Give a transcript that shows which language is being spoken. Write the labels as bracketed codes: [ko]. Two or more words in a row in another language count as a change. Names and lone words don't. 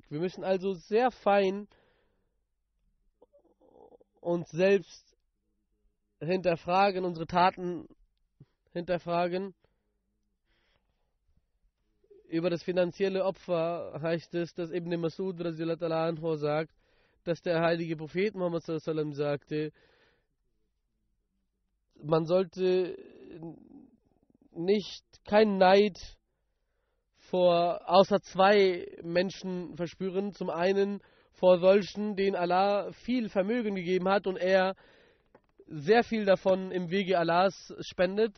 [de] Wir müssen also sehr fein uns selbst hinterfragen, unsere Taten hinterfragen. Über das finanzielle Opfer heißt es, dass Ibn Masud [ar] رضي الله عنه [de] sagt, dass der heilige Prophet Muhammad [ar] صلى الله عليه وسلم [de] sagte, man sollte keinen Neid außer zwei Menschen verspüren. Zum einen vor solchen, denen Allah viel Vermögen gegeben hat und er sehr viel davon im Wege Allahs spendet.